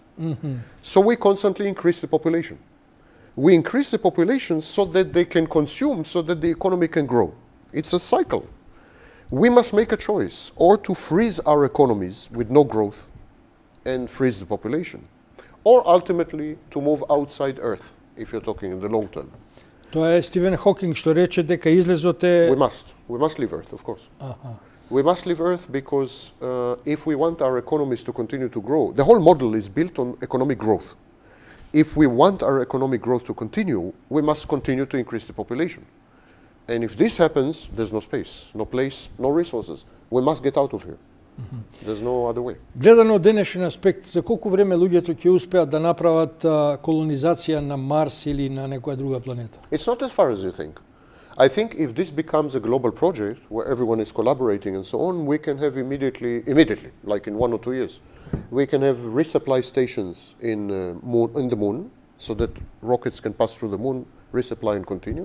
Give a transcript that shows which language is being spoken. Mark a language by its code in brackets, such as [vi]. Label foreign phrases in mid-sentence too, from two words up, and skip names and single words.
[en] So we constantly increase the population. We increase the population so that they can consume, so that the economy can grow. It's a cycle. We must make a choice, or to freeze our economies with no growth and freeze the population, or ultimately to move outside Earth, if you're talking in the long term. [mk] Тоа е Стивен Хокинг што рече дека излезот е... [en] We must leave Earth, of course. We must leave Earth because if we want our economies to continue to grow, the whole model is built on economic growth. If we want our economic growth to continue, we must continue to increase the population. And if this happens, there's no space, no place, no resources. We must get out of here. There's no other way. [mk] Гледано од денешен аспект, за колку време луѓето ќе успеат да направат колонизација на Марс или на некоја друга планета? [en] It's not as far as you think. I think if this becomes a global project where everyone is collaborating and so on, we can have immediately, like in 1 or 2 years, we can have resupply stations in the moon, so that rockets can pass through the moon, resupply and continue.